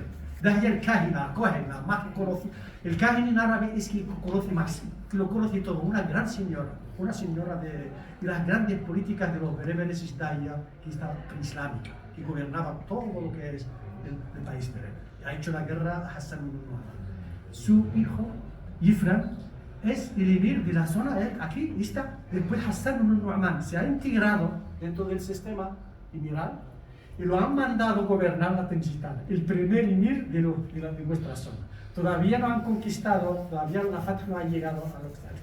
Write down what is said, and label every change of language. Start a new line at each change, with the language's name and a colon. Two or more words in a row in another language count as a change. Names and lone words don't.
Spanish: Dahia el Kahina, la más conocida. El Kahin en árabe es que conoce más, que lo conoce todo, una señora de las grandes políticas de los bereberes es Dahia, que está islámica, que gobernaba todo lo que es el país bereber. Ha hecho la guerra a Hassan ibn Nu'man. Su hijo, Yifran, es el emir de la zona, aquí está. Después Hassan ibn Nu'man se ha integrado dentro del sistema emiral y lo han mandado gobernar la Tengistana, el primer emir de nuestra zona. Todavía no han conquistado, todavía la Fatih no ha llegado a lo que está.